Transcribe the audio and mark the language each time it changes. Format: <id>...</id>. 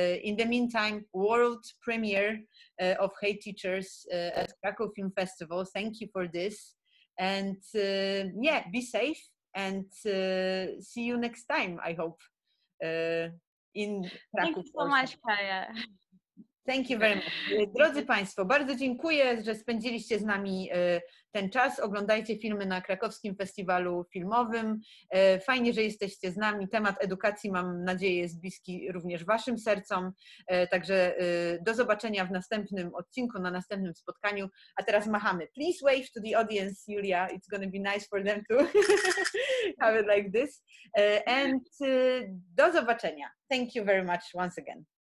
<en>In the meantime, world premiere of Hey Teachers at Krakow Film Festival. Thank you for this. And yeah, be safe. And see you next time, I hope, in Kraków. Thank you so much, Kaja. Thank you very much.</en> <pl>Drodzy Państwo, bardzo dziękuję, że spędziliście z nami ten czas. Oglądajcie filmy na Krakowskim Festiwalu Filmowym. Fajnie, że jesteście z nami. Temat edukacji, mam nadzieję, jest bliski również Waszym sercom. Także do zobaczenia w następnym odcinku, na następnym spotkaniu. A teraz machamy.</pl> <en>Please wave to the audience, Julia. It's going to be nice for them to have it like this. And</en> <pl>do zobaczenia.</pl> <en>Thank you very much once again.</en>